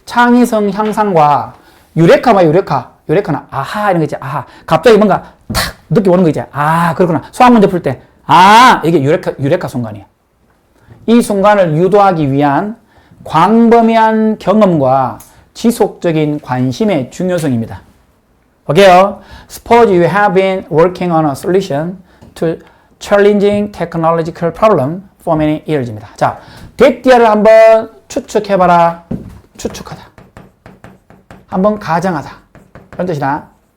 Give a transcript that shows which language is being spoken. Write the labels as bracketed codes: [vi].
[ko] 창의성 향상과 유레카 봐, 유레카. 유레카는 아하 이런 거 있지. 아하. 갑자기 뭔가 탁 느낌 오는 거 있지. 아, 그렇구나. 수학 문제 풀 때. 아, 이게 유레카 순간이야. 이 순간을 유도하기 위한 광범위한 경험과 지속적인 관심의 중요성입니다. 오케이요. [en] Suppose you have been working on a solution to challenging technological problem for many years [ko] 입니다. 자, 대띠아를 한번 추측해봐라. 추측하다. 한번 가정하다. 그런 뜻이다.